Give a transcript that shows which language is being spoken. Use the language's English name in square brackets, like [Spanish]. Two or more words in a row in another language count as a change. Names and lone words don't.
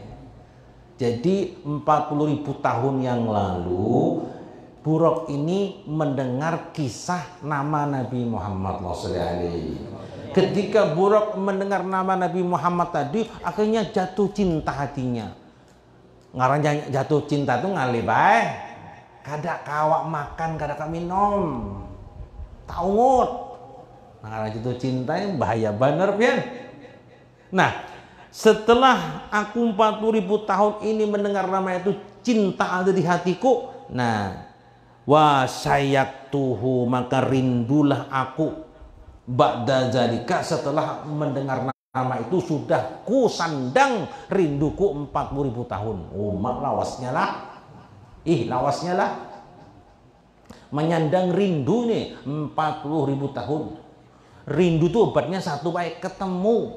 [Indonesian] Jadi 40.000 tahun yang lalu buruk ini mendengar kisah nama Nabi Muhammad SAW. Ketika buruk mendengar nama Nabi Muhammad tadi, akhirnya jatuh cinta hatinya. [Banjar] Ngarang jatuh cinta itu ngali bae, kada kawak makan, kada kawak minum, taungut. Ngarang jatuh cinta yang bahaya bener pian. [Indonesian] Nah, setelah aku 40.000 tahun ini mendengar nama itu, cinta ada di hatiku. Nah, [Arabic] واشتقته, [Indonesian] maka rindulah aku. [Arabic] بعد ذلك, [Indonesian] setelah mendengar nama itu sudah ku sandang rinduku 40.000 tahun. [Banjar] Oh, mak lawasnya lah. Lawasnya lah. Menyandang rindu nih 40.000 tahun. Rindu tuh obatnya satu, baik ketemu.